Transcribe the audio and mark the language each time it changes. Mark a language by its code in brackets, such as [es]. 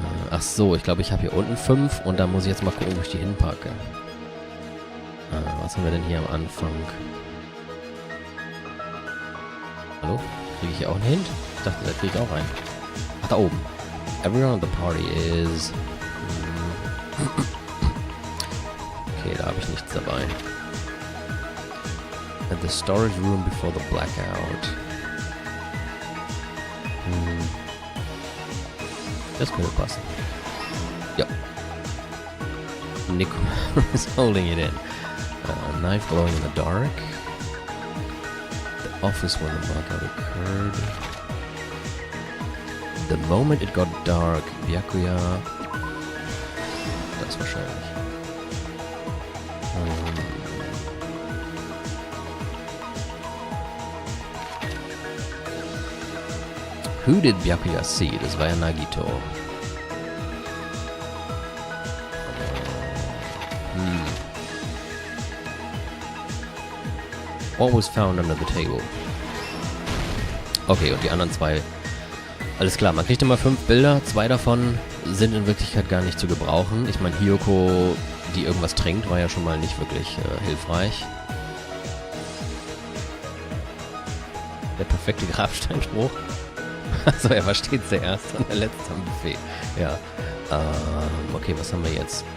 [de] Ach so, ich glaube, ich habe hier unten 5 und da muss ich jetzt mal gucken, wo ich die hinpacke. Was haben wir denn hier am Anfang? Hallo? Kriege ich hier auch einen Hint? Ich dachte, da kriege ich auch einen. Ach, da oben. [en] Everyone at the party is... [de] Okay, da habe ich nichts dabei. [en] At the storage room before the blackout. [de] Das könnte passen. Ja. [en] Nico is holding it in. Knife glowing in the dark. The office when the blackout occurred. The moment it got dark, Byakuya. [de] Das wahrscheinlich. [en] Who did Byakuya see? [de] Das war ja Nagito. [en] What was found under the table? [de] Okay, und die anderen 2. Alles klar, man kriegt immer 5 Bilder. 2 davon sind in Wirklichkeit gar nicht zu gebrauchen. Ich meine, Hiyoko, die irgendwas trinkt, war ja schon mal nicht wirklich hilfreich. Der perfekte Grabsteinspruch. Achso, er versteht es erst und der letzte am Buffet. Ja. Okay, was haben wir jetzt?